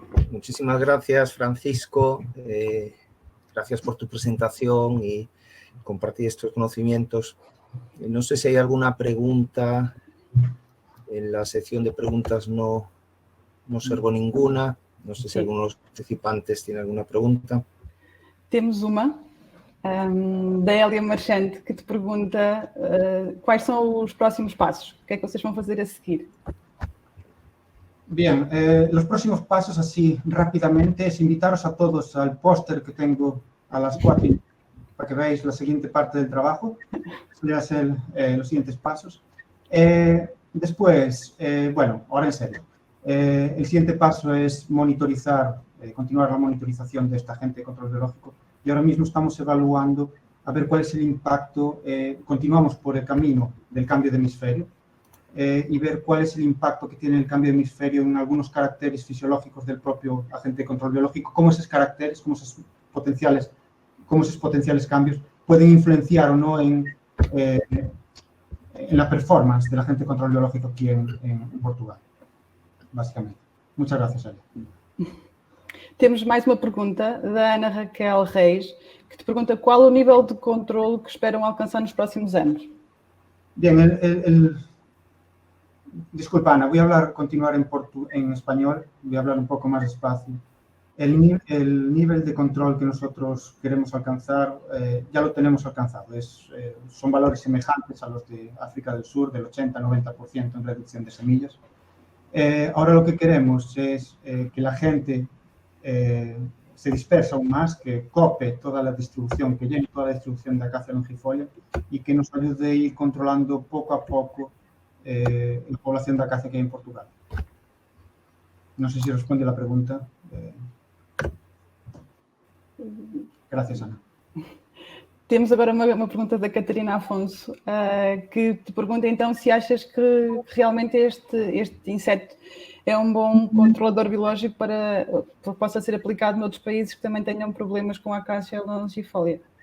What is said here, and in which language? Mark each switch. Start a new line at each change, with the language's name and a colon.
Spanish: Muchísimas gracias, Francisco. Gracias por tu presentación y compartir estos conocimientos. No sé si hay alguna pregunta. En la sección de preguntas no observo ninguna. No sé si alguno de los participantes tiene alguna pregunta.
Portuguese: Temos uma, da Hélia Marchante, que te pergunta quais são os próximos passos. O que é que vocês vão fazer a seguir?
Spanish: Bien, los próximos pasos, así rápidamente, es invitaros a todos al póster que tengo a las 4 para que veáis la siguiente parte del trabajo. Podrían ser los siguientes pasos. Después, bueno, ahora en serio. El siguiente paso es monitorizar, continuar la monitorización de esta agente de control biológico. Y ahora mismo estamos evaluando a ver cuál es el impacto. Continuamos por el camino del cambio de hemisferio. Y ver cuál es el impacto que tiene el cambio de hemisferio en algunos caracteres fisiológicos del propio agente de control biológico, cómo esos caracteres, cómo esos potenciales cambios pueden influenciar o no en la performance del agente de control biológico aquí en Portugal, básicamente. Muchas gracias, Elia.
Portuguese: Temos mais uma pergunta da Ana Raquel Reis, que te pergunta qual o nível de controle que esperam alcançar nos próximos anos.
Spanish: Bien, disculpa, Ana, voy a continuar en español, voy a hablar un poco más despacio. El nivel de control que nosotros queremos alcanzar ya lo tenemos alcanzado. Son valores semejantes a los de África del Sur, del 80-90% en reducción de semillas. Ahora lo que queremos es que la gente se dispersa aún más, que cope toda la distribución, que llene toda la distribución de Acacia longifolia y que nos ayude a ir controlando poco a poco la población de acacia que hay en Portugal. No sé si responde la pregunta. Gracias, Ana.
Portuguese: Temos agora uma pergunta da Catarina Afonso, que te pergunta então se achas que realmente este inseto é um bom controlador biológico para que possa ser aplicado noutros países que também tenham problemas com a Acacia longifolia.